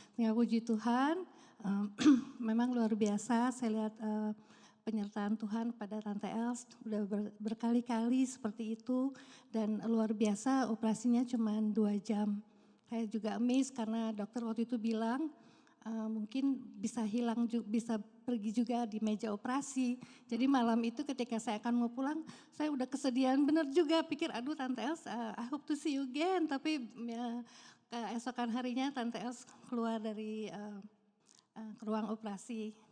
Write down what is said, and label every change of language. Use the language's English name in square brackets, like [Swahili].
[Indonesian] Sehingga puji Tuhan, memang luar biasa saya lihat penyertaan Tuhan pada Tante Els udah berkali-kali seperti itu. Dan luar biasa operasinya cuma 2 jam. Saya juga amazed karena dokter waktu itu bilang, mungkin bisa bisa pergi juga di meja operasi. Jadi malam itu ketika saya akan mau pulang, saya udah kesedihan benar juga. Pikir aduh [English] Tante Els, I hope to see you again. [Indonesian] Tapi keesokan harinya Tante Els keluar dari ruang operasi.